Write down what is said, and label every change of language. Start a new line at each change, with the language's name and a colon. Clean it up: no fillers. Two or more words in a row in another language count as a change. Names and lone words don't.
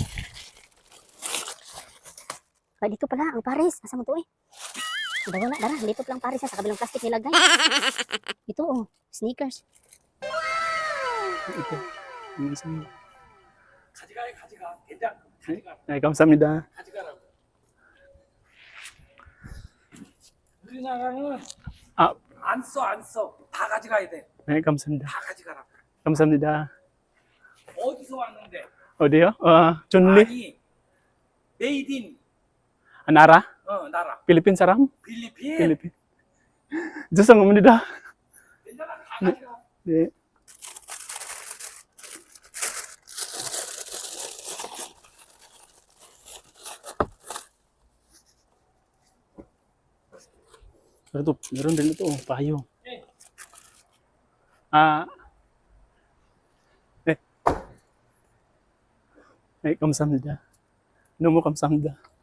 Filipino: Ay, dito pala ang pares.
Cebuano: Asa mo to eh? Wala, dara.
Filipino: Dito pala ang pares sa kabilang plastic nilagay. Ito oh, sneakers. Ito. Yung isang... Ay,
Korean: 감사합니다. 우리나라는 아, 안 써. 다 가져가야 돼. 네, 감사합니다. 다 가져가라. 감사합니다. 어디서 왔는데? 어디요? 존리? 아니, 메이드인 나라? 나라. 필리핀 사람? 필리핀. 필리핀. 죄송합니다. 괜찮아, 다 가져가. 네.
Filipino: Pero meron din ito, payo.
Korean: 네, 감사합니다. 너무 감사합니다.